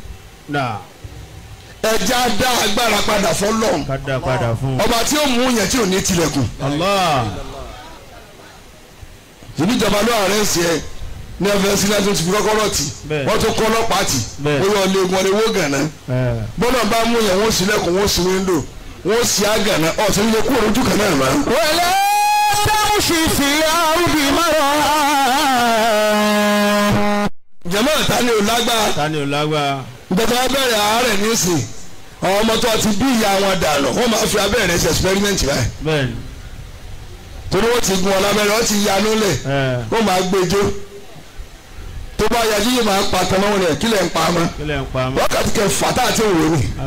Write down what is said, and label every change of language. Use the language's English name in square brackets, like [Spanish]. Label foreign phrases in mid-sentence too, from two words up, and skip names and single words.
[Yoruba] ẹja dá agbára padà fọ́lọ́run ọba tí ó mú yẹn tí ò ní tilẹ̀kùn ìbíjọba ló ààrẹ ń ṣe ẹ ní ẹfẹ sílẹ̀ tó ti fi kọ́kọ́rọ́ tì wọ́n tó kọ́ ọlọ́pàá tì ó yọ ọlẹ́gun ọlẹ́wọ́ gànà bọ́lá bá mú yẹn wọ́n sílẹ̀kùn wọ́n sí wíńdò wọ́n sì àgànà ọ̀sẹ̀ nílé kúrò lójú kan náà máa. [Arabic] ولا تمش في الأرض مرحا. [Yoruba] jẹ́mọ́ tani ò lágbára. gbẹ̀tọ̀ abẹ́rẹ́ àárẹ̀ nísìn àwọn ọmọ tó ti bí ìyá wọn dànù wọ́n máa fi abẹ́rẹ́ ṣe experiment báyìí. torí wọ́n ti gun ọ̀làbẹ̀rẹ̀ wọ́n ti yanú lẹ̀ wọ́n máa gbẹjọ́ tó bá yájú yìí máa pa tán náà rẹ̀ kílẹ̀ ń pa mọ́ wákàtí kẹfà tá àti òwò ni.